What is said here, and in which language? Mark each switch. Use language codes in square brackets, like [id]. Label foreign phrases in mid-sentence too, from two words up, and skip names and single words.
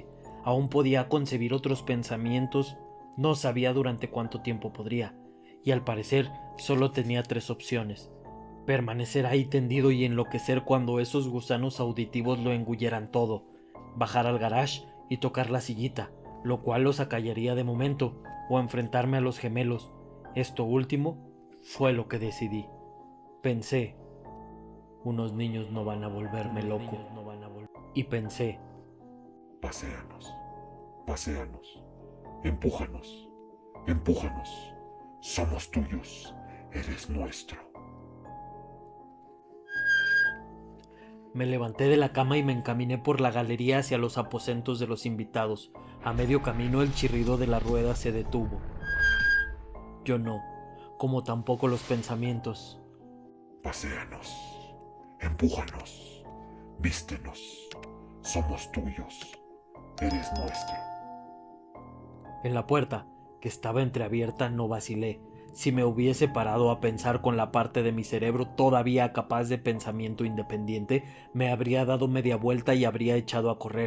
[es] Aún podía concebir otros pensamientos, no sabía durante cuánto tiempo podría, y al parecer solo tenía 3 opciones: permanecer ahí tendido y enloquecer cuando esos gusanos auditivos lo engulleran todo, bajar al garage y tocar la sillita, lo cual los acallaría de momento, o enfrentarme a los gemelos. Esto último fue lo que decidí. Pensé, unos niños no van a volverme loco. Y pensé, Paséanos, paséanos, empújanos, empújanos, Somos tuyos. Eres nuestro. Me levanté de la cama y me encaminé por la galería hacia los aposentos de los invitados. A medio camino el chirrido de la rueda se detuvo. Yo no, como tampoco los pensamientos. Paséanos. Empújanos. Vístenos. Somos tuyos. Eres nuestro. En la puerta, que estaba entreabierta, no vacilé. Si me hubiese parado a pensar con la parte de mi cerebro todavía capaz de pensamiento independiente, me habría dado media vuelta y habría echado a correr.